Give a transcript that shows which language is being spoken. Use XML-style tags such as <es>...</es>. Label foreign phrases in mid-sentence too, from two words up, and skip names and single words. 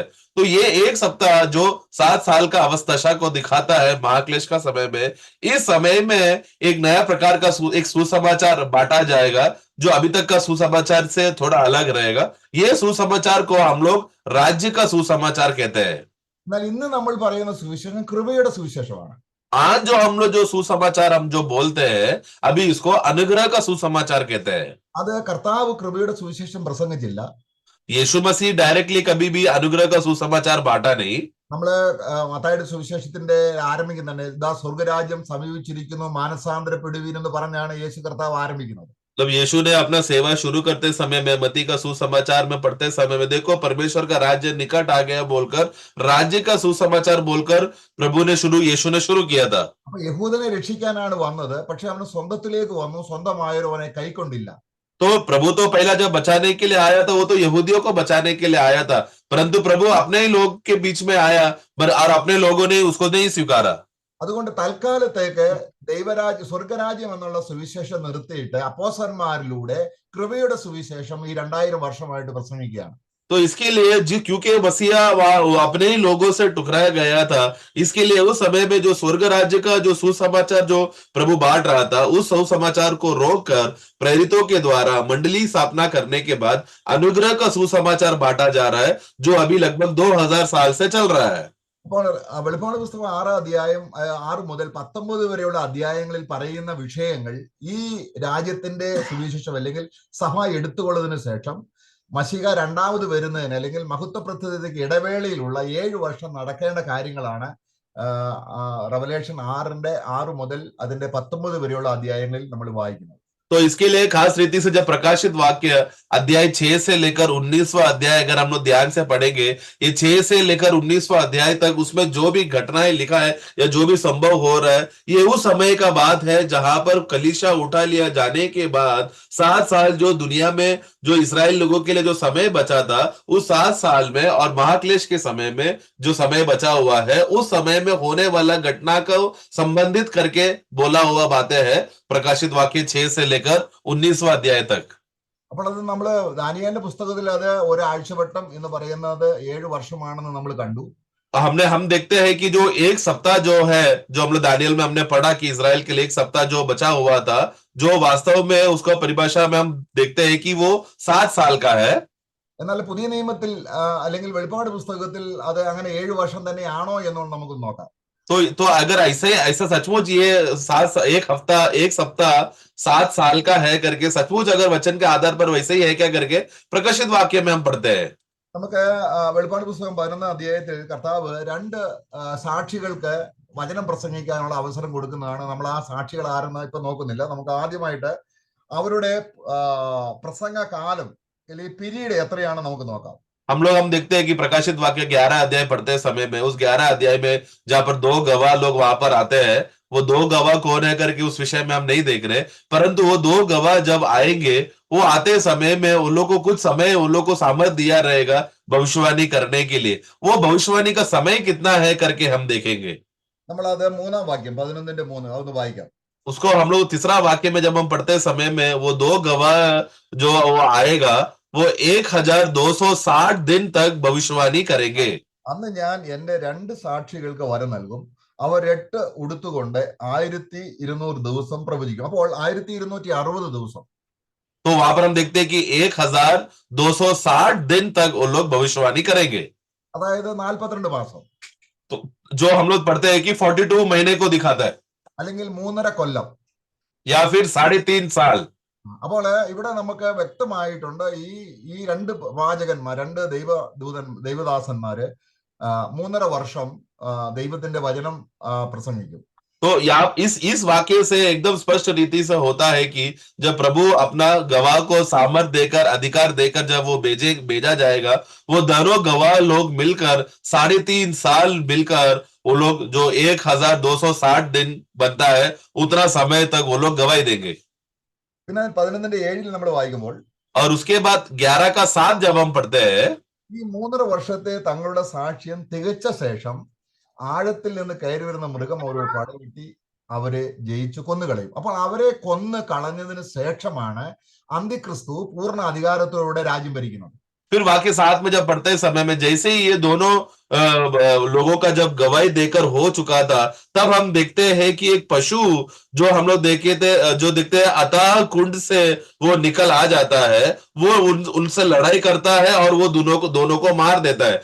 <hi>तो ये एक सप्ताह जो 7 साल का अवस्था को दिखाता है महाक्लेश का समय में, इस समय में एक नया प्रकार का एक सुसमाचार बांटा जाएगा, जो अभी तक का सुसमाचार से थोड़ा अलग रहेगा. ये सुसमाचार को हम लोग राज्य का सुसमाचार कहते हैं.</hi> <ml>എന്നാൽ ഇന്ന് നമ്മൾ പറയുന്ന സുവിശേഷം കൃപയുടെ സുവിശേഷമാണ്.</ml> <hi>आज जो हम लोग जो सुसमाचार हम जो बोलते हैं, अभी इसको अनुग्रह का सुसमाचार कहते हैं.</hi> <ml>അത് കർത്താവ് കൃപയുടെ സുവിശേഷം പ്രസംഗിച്ചില്ല.</ml> <hi>यीशु मसीह डायरेक्टली कभी भी अनुग्रह का सुसमाचार बांटा नहीं.</hi> <ml>നമ്മള് മത്തായിയുടെ സുവിശേഷത്തിന്റെ ആരംഭിക്കുന്നുണ്ട്, ഇതാ സ്വർഗരാജ്യം സമീപിച്ചിരിക്കുന്നു, മാനസാന്തരപ്പെടുവീൻ എന്ന് പറഞ്ഞാണ് യേശു കർത്താവ് ആരംഭിക്കുന്നത്.</ml> <hi>जब यीशु ने अपना सेवा शुरू करते समय में मत्ती का सुसमाचार में पढ़ते समय में, देखो परमेश्वर का राज्य निकट आ गया बोलकर, राज्य का सुसमाचार बोलकर यीशु ने शुरू किया था.</hi> <ml>അപ്പൊ യഹൂദനെ രക്ഷിക്കാനാണ് വന്നത്. പക്ഷെ അവന് സ്വന്തത്തിലേക്ക് വന്നു, സ്വന്തമായവർ അവനെ കൈക്കൊണ്ടില്ല.</ml> <hi>तो प्रभु तो पहला जब बचाने के लिए आया था, वो तो यहूदियों को बचाने के लिए आया था, परंतु प्रभु अपने ही लोग के बीच में आया और अपने लोगों ने उसको नहीं स्वीकारा.</hi> <ml>അതുകൊണ്ട് തൽക്കാലത്തേക്ക് സ്വർഗരാജ്യം എന്നുള്ള സുവിശേഷം നിർത്തിയിട്ട് അപ്പോസ്തലന്മാരിലൂടെ കൃപയുടെ സുവിശേഷം ഈ 2000 വർഷമായിട്ട് പ്രസംഗിക്കുകയാണ്.</ml> <hi>तो इसके लिए क्योंकि मसीहा अपने ही लोगों से टुकराया गया था, इसके लिए उस समय में जो स्वर्ग राज्य का जो सुसमाचार जो प्रभु बांट रहा था, उस सुसमाचार को रोककर प्रेरितों के द्वारा मंडली स्थापना करने के बाद अनुग्रह का सुसमाचार बांटा जा रहा है, जो अभी लगभग 2000 साल से चल रहा है.</hi> <ml>അപ്പോൾ വെളിപ്പാട് പുസ്തകം 6 മുതൽ 19 വരെയുള്ള അധ്യായങ്ങളിൽ പറയുന്ന വിഷയങ്ങൾ ഈ രാജ്യത്തിന്റെ സുവിശേഷം അല്ലെങ്കിൽ സഭ എടുത്തുകൊള്ളതിനു ശേഷം മശീഹ രണ്ടാമത് വരുന്നതിന് അല്ലെങ്കിൽ മഹത്വപ്രത്യക്ഷതയ്ക്ക് ഇടവേളയിലുള്ള 7 വർഷം നടക്കേണ്ട കാര്യങ്ങളാണ് റെവലേഷൻ 6 മുതൽ അതിന്റെ 19 വരെയുള്ള അധ്യായങ്ങളിൽ നമ്മൾ വായിക്കുന്നത്.</ml> <hi>तो इसके लिए खास रीति से जब प्रकाशित वाक्य अध्याय 6 से लेकर 19वां अध्याय अगर हम लोग ध्यान से पढ़ेंगे, ये 6 से लेकर 19वां अध्याय तक उसमें जो भी घटनाएं लिखा है या जो भी संभव हो रहा है, ये उस समय का बात है जहां पर कलीसिया उठा लिया जाने के बाद 7 साल जो दुनिया में जो इस्राएल लोगों के लिए जो समय बचा था, उस 7 साल में और महाक्लेश के समय में जो समय बचा हुआ है, उस समय में होने वाला घटना को संबंधित करके बोला हुआ बातें हैं प्रकाशित वाक्य 6 से लेकर 19वां अध्याय तक.</hi> <ml>അപ്പോൾ അത് നമ്മള് ദാനിയേലിന്റെ പുസ്തകത്തിൽ അത് ഒരാഴ്ചവട്ടം എന്ന് പറയുന്നത് 7 വർഷമാണെന്ന് നമ്മൾ കണ്ടു.</ml> <hi>हम देखते हैं कि जो एक सप्ताह जो है, जो हम लोग दानियल में हमने पढ़ा कि इजराइल के लिए एक सप्ताह जो बचा हुआ था, जो वास्तव में उसका परिभाषा में हम देखते हैं कि वो 7 साल का है।</hi> <ml>എന്നാൽ പുതിയ നിയമത്തിൽ അല്ലെങ്കിൽ വെളിപ്പാട് പുസ്തകത്തിൽ അത് അങ്ങനെ 7 വർഷം തന്നെയാണോ എന്നുകൊണ്ട് നമുക്ക് നോക്കാം.</ml> <hi>तो अगर ऐसे ऐसा सचमुच ये एक सप्ताह 7 साल का है करके सचमुच अगर वचन के आधार पर वैसे ही है क्या करके प्रकाशित वाक्य में हम पढ़ते हैं.</hi> <ml>നമുക്ക് വെളിപ്പാട് പുസ്തകം 11-ാം അധ്യായത്തിൽ കർത്താവ് 2 സാക്ഷികൾക്ക് വചനം പ്രസംഗിക്കാനുള്ള അവസരം കൊടുക്കുന്നതാണ്. നമ്മൾ ആ സാക്ഷികൾ ആരെന്ന് ഇപ്പൊ നോക്കുന്നില്ല. നമുക്ക് ആദ്യമായിട്ട് അവരുടെ പ്രസംഗ കാലം അല്ലെങ്കിൽ പീരീഡ് എത്രയാണ് നമുക്ക് നോക്കാം.</ml> <hi>हम देखते हैं कि प्रकाशित वाक्य 11 अध्याय पढ़ते समय में उस 11 अध्याय में जहां पर 2 गवाह लोग वहां पर आते हैं, वो 2 गवाह कौन है करके उस विषय में हम नहीं देख रहे, परंतु वो 2 गवाह जब आएंगे, वो आते समय में उन लोग को कुछ समय उन लोग को सामर्थ दिया रहेगा भविष्यवाणी करने के लिए. वो भविष्यवाणी का समय कितना है करके हम देखेंगे.</hi> <ml>നമ്മളത് 3-ാം വാക്യം 11-3 അതൊന്ന് വായിക്കാം.</ml> <hi>उसको हम लोग तीसरा वाक्य में जब हम पढ़ते समय में वो 2 गवाह जो वो आएगा, वो 1260 दिन तक भविष्यवाणी करेंगे.</hi> <ml>അന്ന് ഞാൻ എന്റെ 2 സാക്ഷികൾക്ക് വരം നൽകും. അവർ 8 ഉടുത്തുകൊണ്ട് 1200 ദിവസം പ്രവചിക്കും. അപ്പോൾ 1260 ദിവസം.</ml> <hi>तो वहां पर हम देखते हैं कि 1260 दिन तक वो लोग भविष्यवाणी करेंगे.</hi> <ml>അതായത് 42 മാസം.</ml> <hi>तो जो हम लोग पढ़ते हैं कि 42 महीने को दिखाता है,</hi> <ml>അല്ലെങ്കിൽ 3.5 കൊല്ലം,</ml> <hi>या फिर 3.5 साल.</hi> <ml>അപ്പോൾ ഇവിടെ നമുക്ക് വ്യക്തമായിട്ടുണ്ട് ഈ 2 പ്രവാചകന്മാർ, 2 ദൈവദാസന്മാര് 3.5 വർഷം ദൈവത്തിന്റെ വചനം പ്രസംഗിക്കും.</ml> <hi>तो यहाँ इस वाक्य से एकदम स्पष्ट रीति से होता है कि जब प्रभु अपना गवाह को सामर्थ देकर अधिकार देकर जब वो भेजा जाएगा, वो दोनों गवाह लोग मिलकर 3.5 साल मिलकर वो लोग जो 1260 दिन बनता है उतना समय तक वो लोग गवाही देंगे.</hi> <ml>പിന്നെ 11-7 നമ്മൾ വായിക്കുമ്പോൾ</ml> <hi>और उसके बाद 11 का 7 जब हम पढ़ते हैं,</hi> <ml>ഈ 3.5 വർഷത്തെ തങ്ങളുടെ സാക്ഷ്യം തികച്ച ശേഷം ആഴത്തിൽ നിന്ന് കയറി വരുന്ന മൃഗം അവരോട് പടവെട്ടി അവരെ ജയിച്ചു കൊന്നുകളയും. അപ്പോൾ അവരെ കൊന്ന് കളഞ്ഞതിന് ശേഷമാണ് അന്തിക്രിസ്തു പൂർണ്ണ അധികാരത്തോടെ രാജ്യം ഭരിക്കുന്നത്.</ml> <hi>फिर वाक्य 7 में जब पढ़ते समय में जैसे ही ये दोनों लोगों का जब गवाही देकर हो चुका था, तब हम देखते हैं कि एक पशु जो हम लोग जो देखते हैं अतः कुंड से वो निकल आ जाता है, वो उनसे लड़ाई करता है और वो दोनों को मार देता है.</hi>